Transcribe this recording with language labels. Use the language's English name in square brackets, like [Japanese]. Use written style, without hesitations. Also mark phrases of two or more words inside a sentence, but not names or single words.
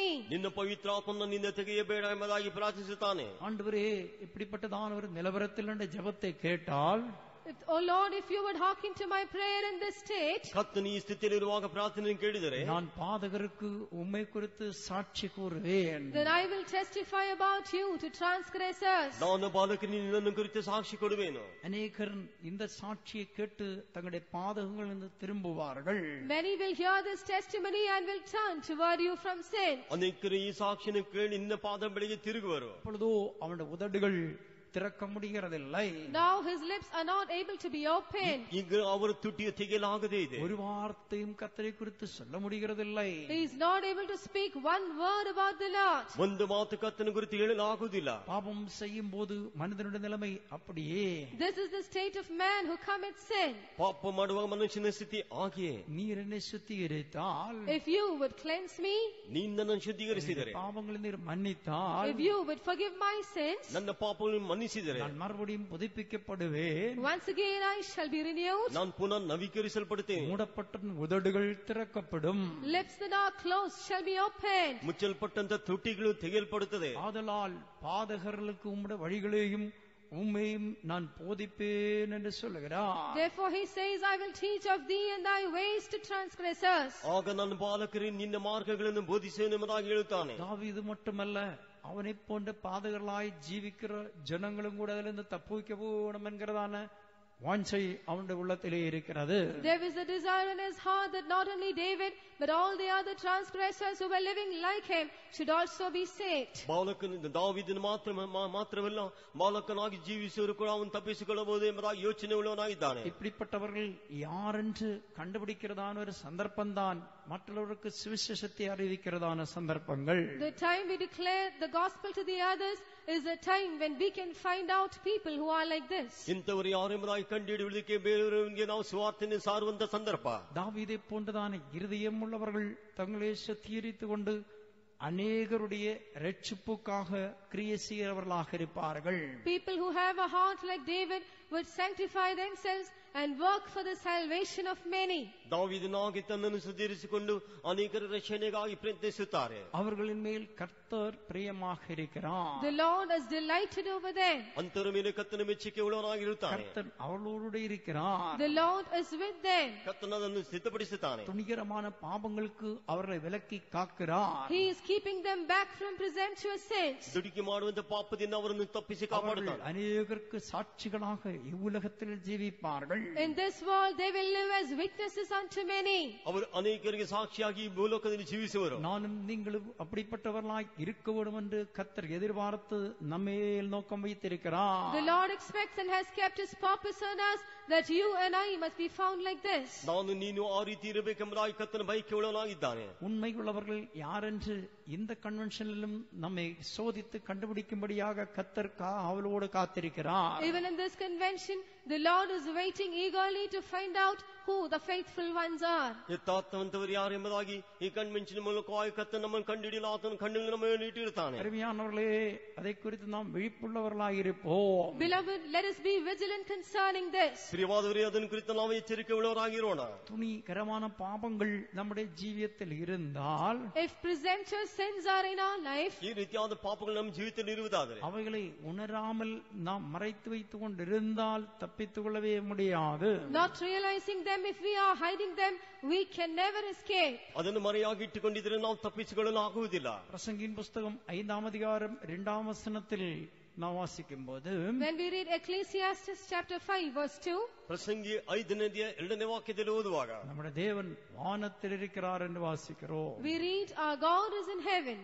[Kannada] ನಿನ್ನ ಪವಿತ್ರಾತ್ಮನ ನಿನ್ನ ತೆಗೆಯಬೇಡ ಎಂಬುದಾಗಿ ಪ್ರಾರ್ಥಿಸುತ್ತಾನೆ. [Tamil] ஆண்டவரே, இப்படிப்பட்டதான ஒரு நிலவரத்தில் என்ற ஜெபத்தை கேட்டால், [English] Oh Lord, if you would hearken to my prayer in this state, [Kannada] ಕರ್ತನು ಈ ಸ್ಥಿತಿಯಲ್ಲಿರುವಾಗ ಪ್ರಾರ್ಥನೆ ಕೇಳಿದರೆ [Tamil] நான் பாதகருக்கு உம்மை குறித்து சாட்சி கூறுவேன். [English] then I will testify about you to transgressors. [Kannada] ನಾನು ಬಾಲಕನಿಗೆ ನಿನ್ನನ್ನು ಕುರಿತು ಸಾಕ್ಷಿ ಕೊಡುವೆನು. [Tamil] அநேகர் இந்த சாட்சியை கேட்டு தங்களுடைய பாதகங்களிலிருந்து திரும்புவார்கள். [English] Many will hear this testimony and will turn toward you from sin. [Kannada] ಅನೇಕರು ಈ ಸಾಕ್ಷಿಯನ್ನು ಕೇಳಿ ನಿನ್ನ ಪಾದ ಬಳಿಗೆ ತಿರುಗುವರು. [Tamil] அப்பொழுதோ அவனுடைய உதடுகள் திறக்க முடிகிறதில்லை. [English] Now his lips are not able to be opened. [Kannada] ಈಗ ಅವರ ತುಟಿಯು ತೆಗೆಯಲಾಗದೇ ಇದೆ. [Tamil] ஒரு வார்த்தையும் கர்த்தரை குறித்து சொல்ல முடிகிறதில்லை. [English] He is not able to speak one word about the Lord. [Kannada] ಒಂದು ಮಾತು ಕರ್ತನ ಕುರಿತು ಹೇಳಲಾಗುವುದಿಲ್ಲ. [Tamil] பாவம் செய்யும் போது மனிதனுடைய நிலைமை அப்படியே. [English] This is the state of man who commits sin. [Kannada] ಪಾಪ ಮಾಡುವ ಮನುಷ್ಯನ ಸ್ಥಿತಿ ಹಾಗೆಯೇ. [Tamil] நீர் என்னை சுத்திகரித்தால், [English] If you would cleanse me, [Kannada] ನೀನು ನನ್ನನ್ನು ಶುದ್ಧೀಕರಿಸಿದರೆ, [Tamil] பாவங்களை நீர் மன்னித்தால், [English] if you would forgive my sins, [Kannada] ನನ್ನ ಪಾಪಗಳನ್ನು ಮನ್ನಿಸಿದರೆ, [Tamil] நான் மறுபடியும் புதுப்பிக்கப்படுவேன். [English] once again I shall be renewed. [Kannada] ನಾನು ಪುನಃ ನವೀಕರಿಸಲ್ಪಡುತ್ತೇನೆ. [Tamil] மூடப்பட்ட உதடுகள் திறக்கப்படும். [English] Lips that are closed shall be opened. [Kannada] ಮುಚ್ಚಲ್ಪಟ್ಟಂತ ತುಟಿಗಳು ತೆಗೆಯಲ್ಪಡುತ್ತದೆ. [Tamil] ஆதலால் பாதகர்களுக்கு உம்முடைய வழிகளையும் உம்மையும் நான் போதிப்பேன் என்று சொல்லுகிறார். [English] Therefore he says, I will teach of thee and thy ways to transgressors. [Kannada] ಆಗ ನನ್ನ ಬಾಲಕರಿಗೆ ನಿನ್ನ ಮಾರ್ಗಗಳನ್ನು ಬೋಧಿಸುವೆನು ಎಂಬುದಾಗಿ ಹೇಳುತ್ತಾನೆ. [Tamil] தாவீது மட்டுமல்ல, அவனை போன்ற பாதகர்களாய் ஜீவிக்கிற ஜனங்களும் கூட அதிலிருந்து தப்புவிக்க போகணும் என்கிறதான வாஞ்சை அவனுடைய உள்ளத்திலே இருக்கிறது. [English] There is a desire in his heart that not only David, but all the other transgressors who were living like him should also be saved. [Kannada] ಬಾಲಕನ ದಾವೀದನು ಮಾತ್ರವಲ್ಲ, ಬಾಲಕನಾಗಿ ಜೀವಿಸುವರು ಕೂಡ ಅವನು ತಪ್ಪಿಸಿಕೊಳ್ಳಬಹುದು ಎಂಬುದಾಗಿ ಯೋಚನೆ ಉಳ್ಳವನಾಗಿದ್ದಾನೆ. [Tamil] இப்படிப்பட்டவர்கள் யாரென்று கண்டுபிடிக்கிறதான ஒரு சந்தர்ப்பம்தான் மற்றவர்களுக்கு சுவிசேஷத்தை அறிவிக்கிறதான சந்தர்ப்பங்கள். [English] The time we declare the gospel to the others is a time when we can find out people who are like this. [Kannada] ಇಂಥವರು ಯಾರು ಎಂಬುದಾಗಿ ಕಂಡುಹಿಡಿಯುವುದಕ್ಕೆ ಬೇರೆಯವರಿಗೆ ನಾವು ಸುವಾರ್ತೆಯನ್ನು ಸಾರುವಂತ ಸಂದರ್ಭ. [Tamil] தாவீதை போன்றதான இருதயம் உள்ளவர்கள் தங்களை சுத்திகரித்துக் கொண்டு அநேகருடைய ரட்சிப்புக்காக கிரியை செய்கிறவர்களாக இருப்பார்கள். [English] People who have a heart like David would sanctify themselves and work for the salvation of many. [Kannada] ದಾವೀದನಾಗಿ ತನ್ನನ್ನು ಸುಧಾರಿಸಿಕೊಂಡು ಅನೇಕರ ರಕ್ಷಣೆಗಾಗಿ ಪ್ರಯತ್ನಿಸುತ್ತಾರೆ. [Tamil] அவர்களின் மேல் கர்த்தர் பிரியமாக இருக்கிறார். [English] The Lord is delighted over them. [Kannada] ಅಂತರ ಮೇಲೆ ಕರ್ತನ ಮೆಚ್ಚುಗೆ ಉಳ್ಳವನಾಗಿರುತ್ತಾನೆ. [Tamil] கர்த்தர் அவர்களோடு இருக்கிறார். [English] The Lord is with them. [Kannada] ಕರ್ತನನ್ನು ಸಿದ್ಧಪಡಿಸುತ್ತಾನೆ. [Tamil] துணிகரமான பாவங்களுக்கு அவர்களை விலக்கி காக்கிறார். [English] He is keeping them back from presumptuous sins. [Kannada] ದುಡುಕಿ ಮಾಡುವಂತ ಪಾಪದಿಂದ ಅವರನ್ನು ತಪ್ಪಿಸಿ ಕಾಪಾಡುತ್ತಾನೆ. [Tamil] அநேகருக்கு சாட்சிகளாக இவ்வுலகத்தில் ஜீவிப்பார்கள். [English] In this world they will live as witnesses unto many. [Kannada] ಅವರು ಅನೇಕರಿಗೆ ಸಾಕ್ಷಿಯಾಗಿ ಈ ಭೂಲೋಕದಲ್ಲಿ ಜೀವಿಸುವರು. [Tamil] நானும் நீங்களும் அப்படிப்பட்டவர்களாய் இருக்க வேண்டும் என்று கர்த்தர் எதிர்பார்த்து நம்மேல் நோக்கம் வைத்திருக்கிறார். [English] The Lord expects and has kept his purpose on us that you and I must be found like this. [Kannada] ನಾನು ನೀನು ಆ ರೀತಿ ಇರಬೇಕೆಂಬುದಾಗಿ ಕರ್ತನ ಬಯಕೆ ಉಳ್ಳವನಾಗಿದ್ದಾನೆ. [Tamil] உண்மை உள்ளவர்கள் யாரென்று இந்த கன்வென்ஷனிலும் நம்மை சோதித்து கண்டுபிடிக்கும்படியாக கர்த்தர் அவளோடு காத்திருக்கிறார். [English] Even in this convention, the Lord is waiting eagerly to find out who the faithful ones are. [Kannada] ಯಥಾರ್ಥವಂತವರು ಯಾರು ಎಂಬುದಾಗಿ ಈ ಕನ್ವೆನ್ಷನ್ ಮೂಲಕವಾಗಿ ಕರ್ತನ ನಮ್ಮನ್ನು ಕಂಡುಹಿಡಿಯಲು ಆತನ ಕಣ್ಣಲ್ಲಿ ನಮ್ಮ ಮೇಲೆ ಇಟ್ಟಿರುತ್ತಾನೆ. [Tamil] அருமையானவர்களே, அதை குறித்து நாம் விழிப்புள்ளவர்களாக இருப்போம். [English] Beloved, let us be vigilant concerning this. [Kannada] ಪ್ರಿಯವಾದವರೇ, ಅದನ್ನು ಕುರಿತು ನಾವು ಎಚ್ಚರಿಕೆ ಉಳ್ಳವರಾಗಿರೋಣ. [Tamil] துணிகரமான பாபங்கள் நம்முடைய ஜீவியத்தில் இருந்தால், [English] If presumptuous sins are in our life, [Kannada] ಈ ರೀತಿಯಾದ ಪಾಪಗಳು ನಮ್ಮ ಜೀವಿತದಲ್ಲಿ ಇರುವುದಾದರೆ [Tamil] அவைகளை உணராமல் நாம் மறைத்து வைத்துக் கொண்டிருந்தால் தப்பித்துக் கொள்ளவே முடியாது. [English] not realizing them, if we are hiding them, we can never escape. [Kannada] ಅದನ್ನು ಮರೆಯಾಗಿ ಇಟ್ಟುಕೊಂಡಿದ್ರೆ ನಾವು ತಪ್ಪಿಸಿಕೊಳ್ಳಲು ಆಗುವುದಿಲ್ಲ. [Tamil] பிரசங்கின் புஸ்தகம் 5ஆம் அதிகாரம் 2ஆம் வசனத்தில் நாம் வாசிக்கும் போது, [English] When we read Ecclesiastes chapter 5 verse 2, [Kannada] ಪ್ರಸಂಗಿ 5ನೇ 2ನೇ ವಾಕ್ಯದಲ್ಲಿ ಓದುವಾಗ [Tamil] நம்முடைய தேவன் வானத்தில் இருக்கிறார் என்று வாசிக்கிறோம். [English] we read our God is in heaven.